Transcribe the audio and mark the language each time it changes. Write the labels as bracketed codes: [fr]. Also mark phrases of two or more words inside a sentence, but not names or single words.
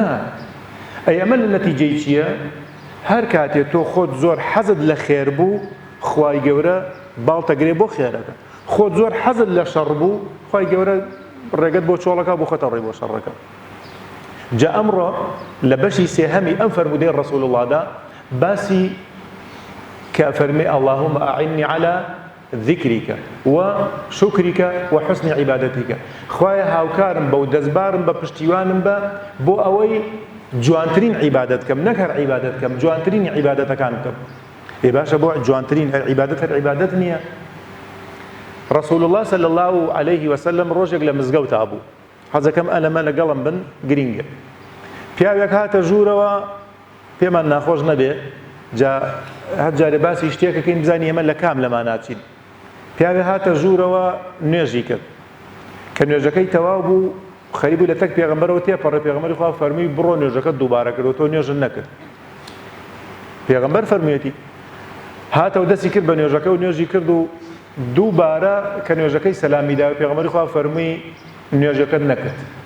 [ckb] ئەی ئەمە لە نەتیجەی چییە؟ هەر کاتێ تۆ خۆت زۆر حەزت لە خێر بوو، خوای گەورە باڵتەگرێ بۆ خێرەکە، خۆت زۆر حەزت لە شەڕ بوو، خوای گەورە ڕێگەت بۆ چۆڵەکە بۆ خۆتە ڕێ بۆ شەڕەکە. جا ئەمڕۆ لە بەشی سێهەمی ئەم فەرمودەی ڕەسوول اللهدا باسی کە فەرمێ [ar] اللهم ئەعینی على ذیکریکە وشکریکە وحسن عیبادەتیکە، [ckb] خوایە هاوکارم بە و دەستبارم بە پشتیوانم بە بۆ ئەوەی جوانترین عیبادەت کەم نەک هەر عیبادەت کەم جوانترینی عیبادەتەکان بکەم ئێ باشە بۆ جوانترین عیبادەت هەر عیبادەت نییە [ar] رسول الله صلى الله عليه وسلم [ckb] ڕۆژێک لە مزگەوتا بوو حەزەکەم ئەلەمە لەگەڵم بن گرینگە پیاوێک هاتە ژوورەوە پێمان ناخۆش نەبێ جا هەر جارێ باسی شتێکەکەین بزانین ئێمە لە کام لەمان ناچین پیاوێ هاتە ژوورەوە نوێژی کرد کە نوێژەکەی تەواو بوو خەریبوو لە تەک پێغەمبەرەوە تێپەڕێ پێغەمبەری خوا فەرمووی بڕۆ نوێژەکەت دووبارە کردەوە تۆ نوێژت نەکرد پێغەمبەر فەرموویەتی هاتەوە دەستی کرد بە نوێژەکە و نوێژی کرد و دووبارە کە نوێژەکەی سەلامی دا پێغەمبەری خوا فەرمووی نوێژەکەت نەکرد